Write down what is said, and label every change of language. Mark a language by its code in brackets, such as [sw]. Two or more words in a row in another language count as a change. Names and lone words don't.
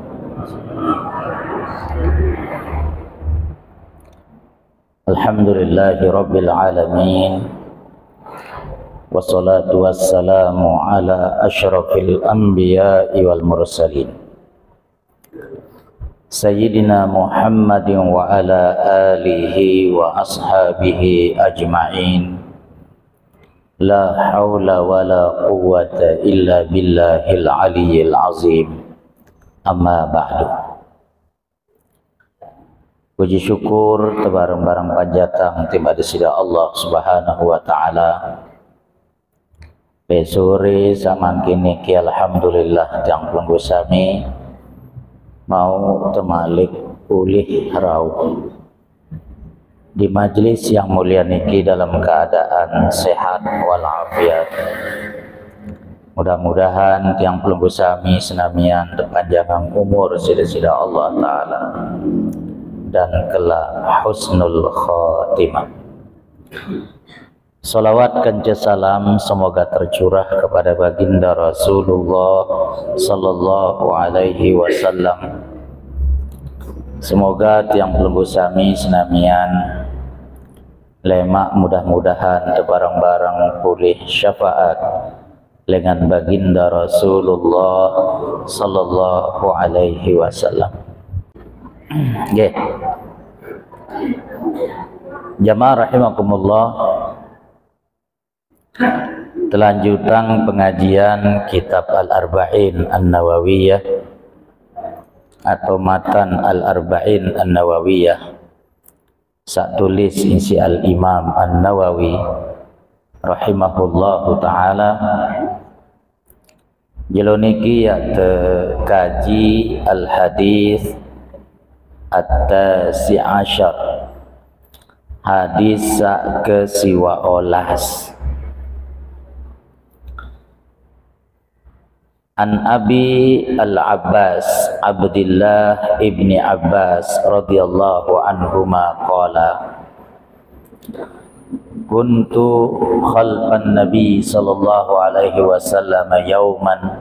[ar] الحمد لله رب العالمين، والصلاة والسلام على أشرف الأنبياء والمرسلين، سيدنا محمد وعلى آله وأصحابه أجمعين. لا حول ولا قوة إلا بالله العلي العظيم. أما بعد. [sas] Puji syukur tebareng-bareng panjatang tiba disida Allah [ar] سبحانه وتعالى. [sas] Besore samangkin niki alhamdulillah tiang pelenggu sami mau temalik pulih rauh di [id] majelis yang mulia [sas] niki [id] dalam keadaan sehat walafiat. [sas] Mudah-mudahan tiang pelenggu sami senamian panjang umur sida-sida Allah taala [id] dan kelak [ar] حسن الخاتمة. [id] Salawat kanja salam semoga tercurah kepada baginda Rasulullah [ar] صلى الله عليه وسلم. [sas] Semoga tiang pelenggu sami senamian lemak mudah-mudahan barang-barang pulih syafaat dengan baginda Rasulullah [ar] صلى الله عليه وسلم. [sas] Nggih. [ar] جماعة رحمكم الله, [sas] telanjutan pengajian kitab Al-Arba'in An-Nawawiyah atau matan Al-Arba'in An-Nawawiyah sak tulis isi Al-Imam An-Nawawi [ar] رحمه الله تعالى. [sas] Jelo niki ya kaji [ar] الحديث التاسع عشر, [sas] hadis sak ke siwa olas. [ar] عن أبي العباس عبد الله بن عباس رضي الله عنهما قال كنت خلف النبي صلى الله عليه وسلم يوما